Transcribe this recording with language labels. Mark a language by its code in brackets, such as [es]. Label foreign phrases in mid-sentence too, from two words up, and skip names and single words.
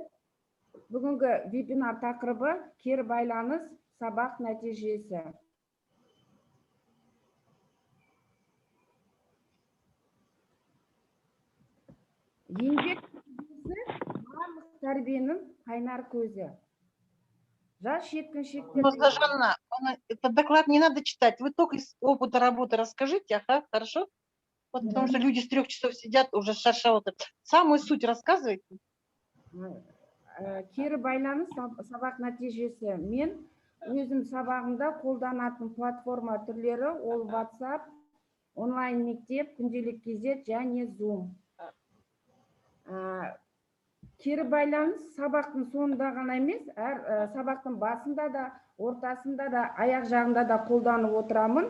[kk] Бүгінгі вебинар тақырыбы кері байланыс сабақ нәтижесі. Еңбек барлық тәрбиенің қайнар көзі. Жас жеткіншектер Жанна, [ru] этот доклад не надо читать. Вы только из опыта работы расскажите, ага, хорошо? Вот потому что люди с 3 часов сидят, уже шаршаваты. Самую суть рассказывайте. [kk] Кері байланыс сабақ нәтижесі. Мен өзім сабағымда қолданатын платформа түрлері ол WhatsApp, онлайн мектеп, күнделік кезет және Zoom. Кері байланыс сабақтың соңында ғана емес, сабақтың басында да, ортасында да, аяқ жағында да қолданып отырамын.